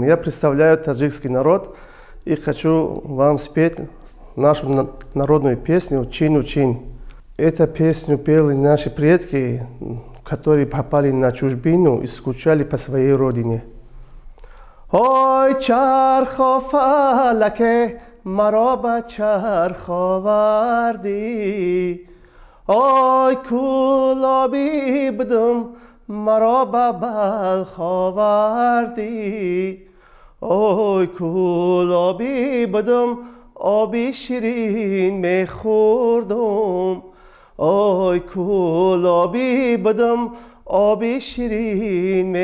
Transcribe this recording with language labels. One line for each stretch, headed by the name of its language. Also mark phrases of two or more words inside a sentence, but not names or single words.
Russian: Я представляю таджикский народ и хочу вам спеть нашу народную песню «Чин-учин». Эту песню пели наши предки, которые попали на чужбину и скучали по своей родине.
Tajik: Ой, чархо фалаке,
Persian: مرا به چرخ آوردی آی کولابی بدم مرا به بلخ آوردی آی کولابی بدم آبی شیرین میخوردم آی کولابی بدم آبی شیرین